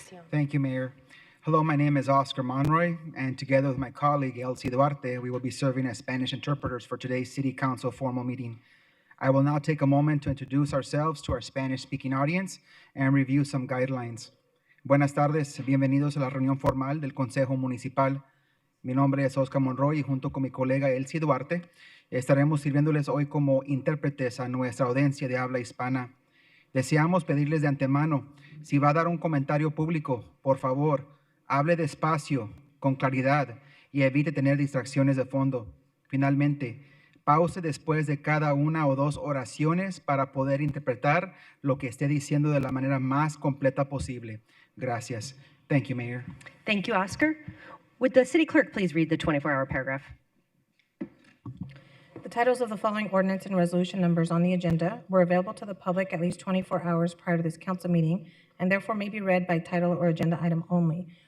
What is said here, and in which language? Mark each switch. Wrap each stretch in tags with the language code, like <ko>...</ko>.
<en>Thank you, Mayor. Hello, my name is Oscar Monroy, and together with my colleague Elsie Duarte, we will be serving as Spanish interpreters for today's City Council formal meeting. I will now take a moment to introduce ourselves to our Spanish-speaking audience and review some guidelines.</en> <es>Buenas tardes, bienvenidos a la reunión formal del Consejo Municipal. Mi nombre es Oscar Monroy y junto con mi colega Elsie Duarte estaremos sirviéndoles hoy como intérpretes a nuestra audiencia de habla hispana. Deseamos pedirles de antemano, si va a dar un comentario público, por favor, hable despacio, con claridad y evite tener distracciones de fondo. Finalmente, pause después de cada una o dos oraciones para poder interpretar lo que esté diciendo de la manera más completa posible. Gracias.</es> <en>Thank you, Mayor. Thank you, Oscar. Would the city clerk please read the 24-hour paragraph? The titles of the following ordinance and resolution numbers on the agenda were available to the public at least 24 hours prior to this council meeting and therefore may be read by title or agenda item only.</en>